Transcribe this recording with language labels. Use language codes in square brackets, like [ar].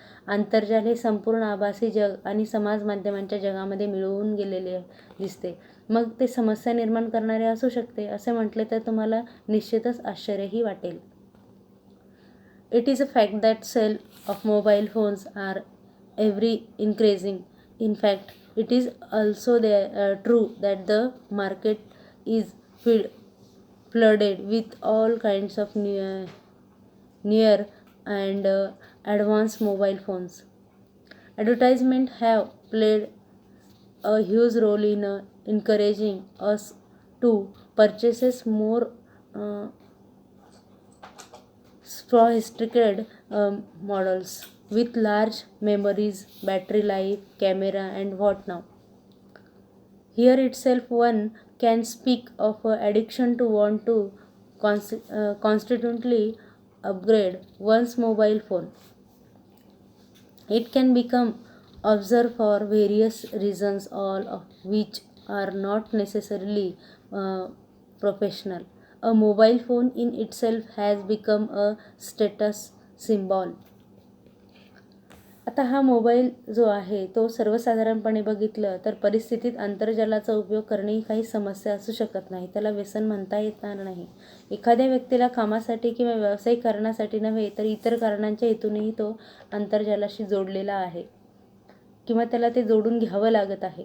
[mr] आंतरजाल हे संपूर्ण आभासी जग आणि समाज माध्यमांच्या जगामध्ये मिळवून गेलेले दिसते. मग ते समस्या निर्माण करणारे असू शकते. असे म्हटले तर तुम्हाला निश्चितच आश्चर्यही वाटेल. [en] It is a fact that sale of mobile phones are every increasing. In fact, it is also true that the market is flooded with all kinds of newer and advanced mobile phones. Advertisements have played a huge role in encouraging us to purchase more sophisticated models with large memories, battery life, camera, and what now. Here itself, one can speak of a addiction to want to constantly upgrade one's mobile phone. It can become observed for various reasons, all of which are not necessarily uh, professional. A mobile phone in itself has become a status symbol. [mr] आता हा mobile जो आहे तो सर्वसाधारणपणे बघितलं तर परिस्थितीत आंतरजालाचा उपयोग करणे ही काही समस्या असू शकत नाही. त्याला व्यसन म्हणता येणार नाही. एखाद्या व्यक्तीला कामासाठी किंवा व्यावसायिक कारणासाठी नव्हे तर इतर कारणांच्या हेतूनही तो आंतरजालाशी जोडलेला आहे किंवा त्याला ते जोडून घ्यावं लागत आहे.